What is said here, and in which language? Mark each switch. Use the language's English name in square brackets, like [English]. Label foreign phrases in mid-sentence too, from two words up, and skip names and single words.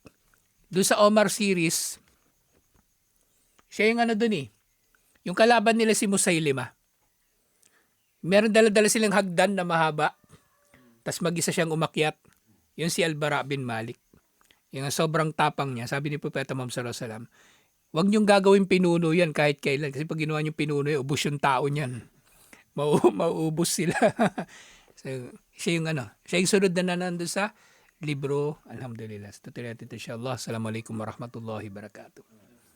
[Filipino] Doon sa Omar series, siya yung yung kalaban nila si Musaylima. Meron dala-dala silang hagdan na mahaba, tas mag-isa siyang umakyat. Yun si Al-Bara bin Malik. Yung sobrang tapang niya, sabi ni Propeta Muhammad [Arabic] صلى الله عليه وسلم, [Filipino] huwag niyong gagawin pinuno yan kahit kailan. Kasi pag ginawa niyong pinuno yan, ubus yung tao niyan. Mauubos sila. So, siya yung sunod na nandun sa libro. Alhamdulillah. Tutuloy natin inshallah. [Arabic] السلام عليكم ورحمة الله وبركاته.